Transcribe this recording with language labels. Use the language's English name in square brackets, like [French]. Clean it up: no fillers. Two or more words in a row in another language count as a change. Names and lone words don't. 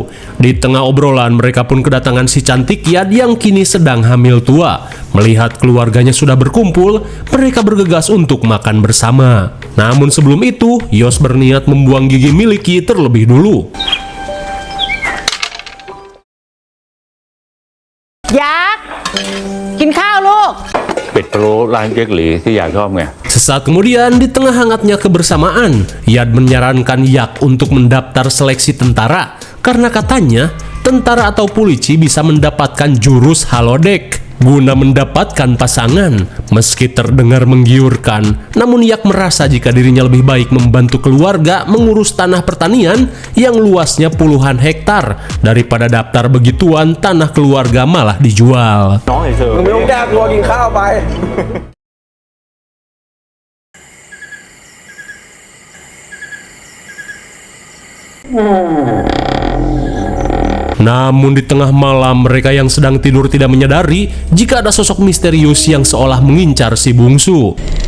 [Indonesian] Di tengah obrolan mereka pun kedatangan si cantik Yad yang kini sedang hamil tua. Melihat keluarganya sudah berkumpul, mereka bergegas untuk makan bersama. Namun sebelum itu, Yos berniat membuang gigi milik Yi terlebih dulu. [Thai] Yak กินข้าวลูก เป็ดพะโล้ร้านเจ๊กหลีที่อยากชอบไง [Indonesian] Sesaat kemudian, di tengah hangatnya kebersamaan, Yad menyarankan Yak untuk mendaftar seleksi tentara karena katanya tentara atau polisi bisa mendapatkan jurus halodeck guna mendapatkan pasangan. Meski terdengar menggiurkan, namun Yak merasa jika dirinya lebih baik membantu keluarga mengurus tanah pertanian yang luasnya puluhan hektar daripada daftar begituan tanah keluarga malah dijual. [Thai] น้องเฉย มึงไม่ต้องแก้ตัวกินข้าวไป [Indonesian] Namun di tengah malam, mereka yang sedang tidur tidak menyadari jika ada sosok misterius yang seolah mengincar si bungsu.